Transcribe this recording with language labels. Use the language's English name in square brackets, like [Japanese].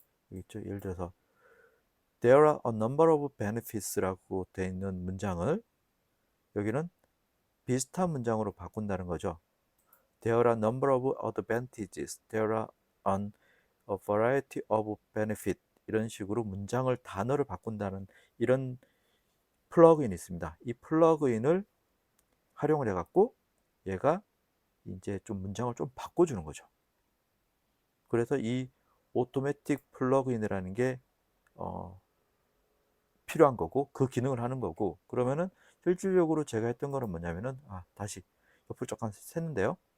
[Korean] 여기 있죠. 예를 들어서 [English] There are a number of benefits [Korean] 라고 되어 있는 문장을 여기는 비슷한 문장으로 바꾼다는 거죠. [English] There are a number of advantages. There are a variety of benefit. [Korean] 이런 식으로 문장을 단어를 바꾼다는 이런 플러그인이 있습니다. 이 플러그인을 활용을 해갖고 얘가 이제 좀 문장을 좀 바꿔주는 거죠. 그래서 이 오토매틱 플러그인이라는 게 필요한 거고 그 기능을 하는 거고 그러면은 실질적으로 제가 했던 거는 뭐냐면은 다시 옆을 잠깐 샜는데요.